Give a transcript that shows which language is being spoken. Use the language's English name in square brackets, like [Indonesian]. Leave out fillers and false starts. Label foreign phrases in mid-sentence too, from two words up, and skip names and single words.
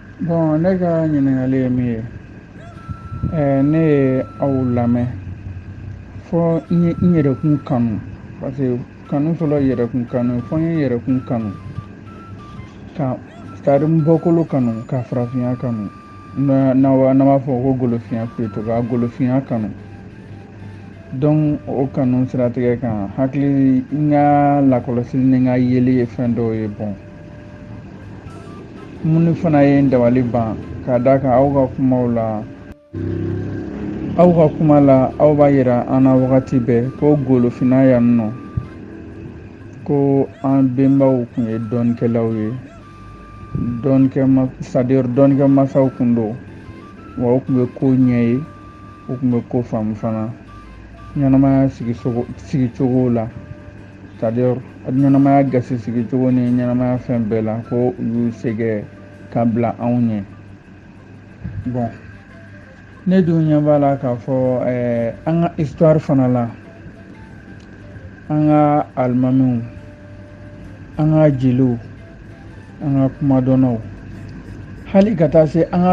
[Bambara] Bon, ne ka ɲininkali ye min ye, ne ye aw lamɛn fɔ n yɛrɛkun kanu parce que kanu fɔlɔ ye yɛrɛkun kanu ye, fɔ n ye yɛrɛkun kanu ka [French] c'est-à-dire [Bambara] n bɔkolo kanu ka farafinya kanu n'an b'a fɔ ko golofinya plutôt ka golofinya kanu donc o kanu siratigɛ kan hakili n ka lakɔlɔsili ni n ka yeli ye fɛn dɔw ye bon minnu fana ye n dabali ban k'a d'a kan aw ka kumaw la aw ka kuma la aw b'a yira an na wagati bɛɛ ko golofinna yan nɔ ko an benbaw tun ye dɔɔnikɛlaw ye [French] c'est-à-dire [Bambara] dɔɔnikɛ masaw kun don wa u tun bɛ ko ɲɛ ye u tun bɛ ko faamu fana ɲɛnamaya sigicogo la [French] c'est-à-dire [Bambara] ɲɛnamaya gasi sigicogo ni ɲɛnamaya fɛn bɛɛ la ko u y'u sɛgɛ ka bila anw ɲɛ bon ne dun ɲɛ b'a la k'a fɔ an ka histoire fana la an ka alimamiw an ka jeliw an ka kumadɔnnaw hali ka taa se an ka